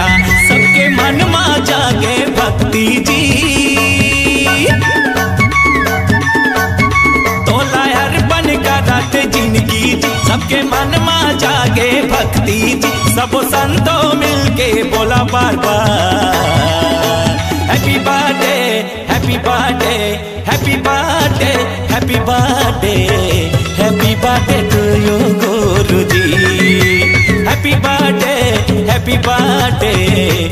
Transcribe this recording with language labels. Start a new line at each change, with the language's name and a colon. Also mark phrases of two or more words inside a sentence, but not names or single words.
Hindi: सबके मन में जागे भक्ति जी, तो लायर बन कर रहते जिंदगी जी। सबके मन में जागे भक्ति जी, सब संतों मिलके बोला बार बार
English: happy birthday happy birthday happy birthday happy birthday happy birthday to you
Hindi: गुरु जी।
English: happy birthday